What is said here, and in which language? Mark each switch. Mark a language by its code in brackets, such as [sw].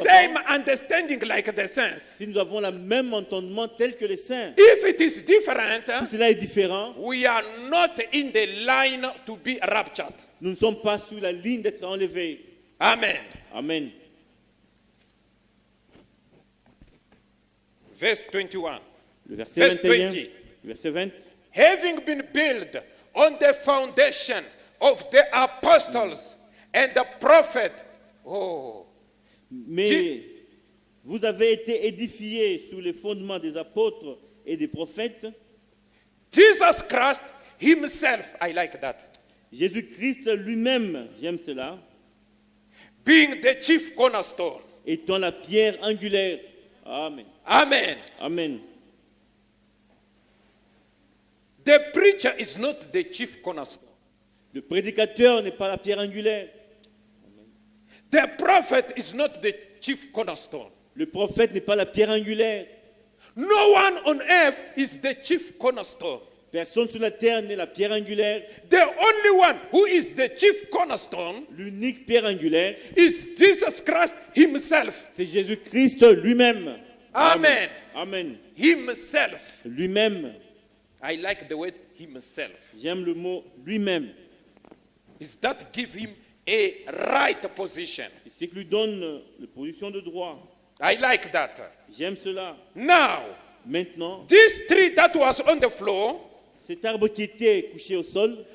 [en] same understanding like the saints. [fr] nous avons le même entendement tel que les saints. [en] If it is different, [fr] Si cela est différent, [en] we are not in the line to be raptured. [fr] nous ne sommes pas sur la ligne d'être enlevés. [en] Amen. [fr] Amen. [en] Verse 21. [fr] Le verset [en] Verse 21, 20. [fr] le verset 20. [en] Having been built on the foundation of the apostles and the prophet. Oh, [fr] Mais vous avez été édifiés sous les fondements des apôtres et des prophètes. [en] Jesus Christ himself, I like that, [fr] Jésus-Christ lui-même, j'aime cela, [en] being the chief cornerstone. [fr] étant la pierre angulaire. [en] Amen. [fr] Amen. Amen. [en] The preacher is not the chief cornerstone. [fr] Le prédicateur n'est pas la pierre angulaire. [en] The prophet is not the chief cornerstone. [fr] Le prophète n'est pas la pierre angulaire. [en] No one on earth is the chief cornerstone. [fr] Personne sur la terre n'est la pierre angulaire. [en] The only one who is the chief cornerstone [fr] L'unique pierre angulaire, [en] is Jesus Christ himself. [fr] c'est Jésus-Christ lui-même. [en] Amen. [fr] Amen. [en] Himself. [fr] Lui-même. [en] I like the word himself. [fr] J'aime le mot lui-même. [en] Is that give him a right position. [fr] C'est qui lui donne la position de droit. [en] I like that. [fr] J'aime cela. [en] Now, [fr] Maintenant, [en] this tree that was on the floor [fr] cet arbre qui était couché au sol